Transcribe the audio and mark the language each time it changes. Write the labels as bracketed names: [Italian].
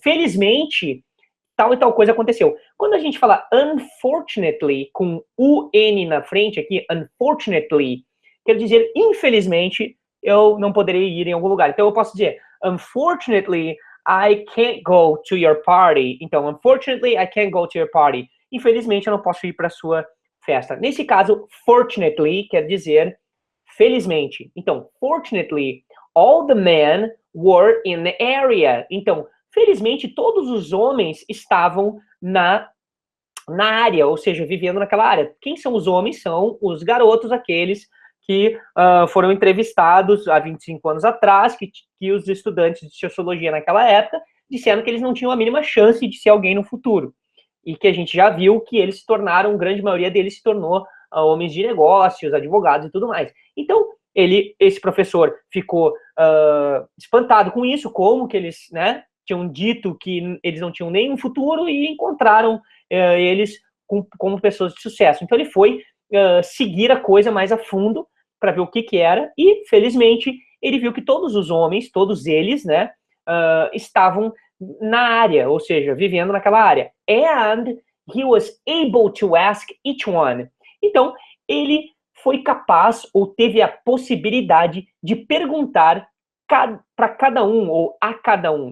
[Portuguese] Felizmente, tal e tal coisa aconteceu. Quando a gente fala unfortunately, com UN na frente aqui, unfortunately, quer dizer, infelizmente, eu não poderei ir em algum lugar. Então eu posso dizer, [English] unfortunately, I can't go to your party. Então, unfortunately, I can't go to your party. [Portuguese] Infelizmente, eu não posso ir para a sua festa. Nesse caso, fortunately quer dizer felizmente. [English] Então, fortunately, all the men were in the area. [Portuguese] Então, felizmente, todos os homens estavam na área, ou seja, vivendo naquela área. Quem são os homens? São os garotos, aqueles que foram entrevistados há 25 anos atrás, que os estudantes de sociologia naquela época disseram que eles não tinham a mínima chance de ser alguém no futuro. E que a gente já viu que eles se tornaram, grande maioria deles se tornou homens de negócios, advogados e tudo mais. Então, esse professor ficou espantado com isso, como que eles, né, tinham dito que eles não tinham nenhum futuro e encontraram eles como pessoas de sucesso. Então, ele foi seguir a coisa mais a fundo para ver o que era e, felizmente, ele viu que todos os homens, todos eles, né, estavam na área, ou seja, vivendo naquela área. [English] And he was able to ask each one. [Portuguese] Então, ele foi capaz ou teve a possibilidade de perguntar para cada um ou a cada um.